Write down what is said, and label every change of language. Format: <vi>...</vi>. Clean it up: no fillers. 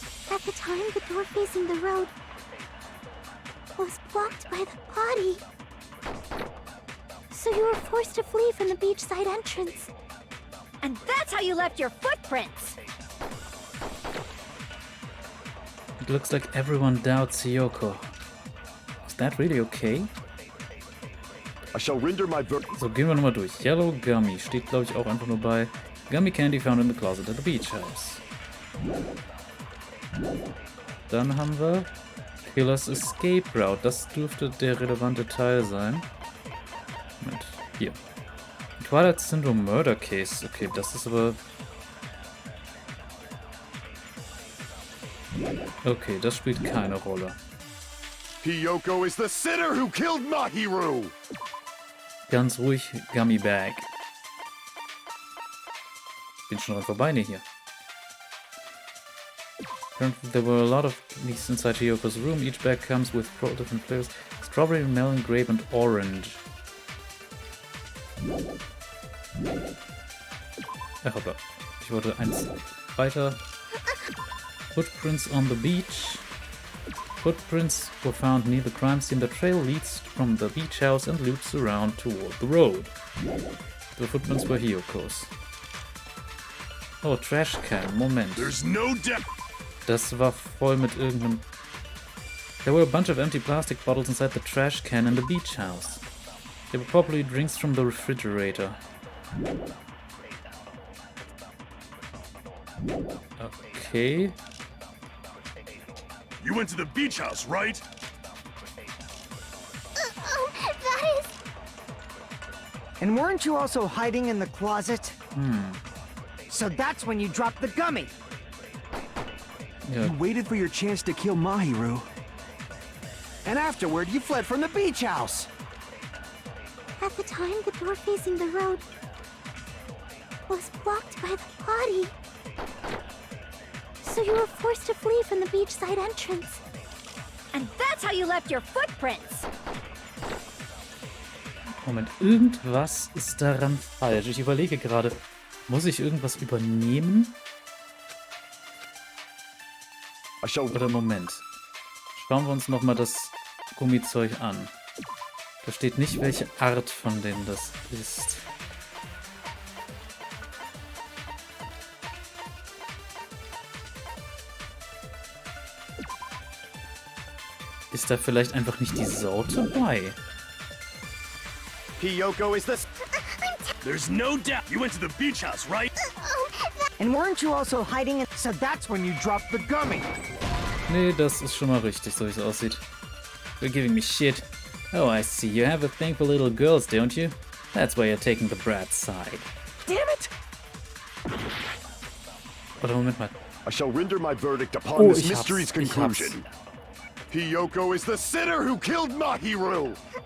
<en>At the time, the door facing the road was blocked by the body. So you were forced to flee from the beachside entrance. And that's how you left your footprints! It looks like everyone doubts Hiyoko. Is that really okay? I shall render my verdict.</en> <de>So, gehen wir nochmal durch. Yellow Gummy steht, glaube ich, auch einfach nur bei</de> <en>Gummy Candy found in the closet at the beach house.</en> <de>Dann haben wir Killer's Escape Route. Das dürfte der relevante Teil sein. Moment, hier. Twilight Syndrome Murder Case. Okay, das ist aber... Okay, das spielt keine Rolle.</de> <en>Hiyoko is the sinner who killed Mahiru!</en> <de>Ganz ruhig, Gummy Bag. Bin schon dran vorbei, ne, hier.</de> <en>Apparently there were a lot of these inside Hiyoko's room. Each bag comes with 4 different flavors. Strawberry, melon, grape and orange.</en> <de>Ach, hoppla. Ich wollte eins weiter.</de> <en>Footprints on the beach. Footprints were found near the crime scene. The trail leads from the beach house and loops around toward the road. The footprints were Hiyoko's. Oh, trash can. Moment. There's no doubt.</en> <de>Das war voll mit irgendeinem...</de> <en>There were a bunch of empty plastic bottles inside the trash can in the beach house. They were probably drinks from the refrigerator. Okay. You went to the beach house, right? Oh, that is... And weren't you also hiding in the closet? So that's when you dropped the gummy.</en> <de>Ja.</de> <en>You waited for your chance to kill Mahiru. And afterward, you fled from the beach house. At the time, the door facing the road was blocked by the body. So you were forced to flee from the beachside entrance. And that's how you left your footprints!</en> <de>Moment, irgendwas ist daran falsch. Ich überlege gerade, muss ich irgendwas übernehmen? Oder Moment. Schauen wir uns nochmal das Gummizeug an. Da steht nicht, welche Art von denen das ist. Ist da vielleicht einfach nicht die Sorte bei?</de> <en>Hiyoko is the... There's no doubt. You went to the beach house, right? And weren't you also hiding in... So that's when you dropped the gummy.</en> <de>Nee, das ist schon mal richtig, so wie es aussieht.</de> <en>You're giving me shit. Oh, I see. You have a thing for little girls, don't you? That's why you're taking the brat's side. Damn it!</en> <de>Oder Moment mal.</de> <en>I shall render my verdict upon this</en> <de>ich</de> <en>mystery's</en> <de>hab's.</de> <en>conclusion. Hiyoko is the sinner who killed Mahiru!</en>